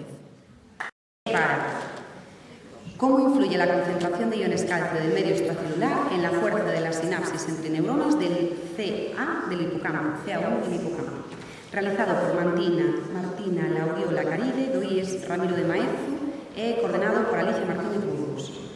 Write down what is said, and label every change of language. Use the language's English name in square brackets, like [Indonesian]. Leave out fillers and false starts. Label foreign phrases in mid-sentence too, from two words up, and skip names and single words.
[Spanish] Para ¿cómo influye la concentración de iones calcio del medio extracelular en la fuerza de las sinapsis entre neuronas del CA del hipocampo, CA1 del hipocampo? [Galician] Realizado por Martina Lauriola Caride, do IES Ramiro de Maezu, e coordenado por Alicia Martínez Burgos.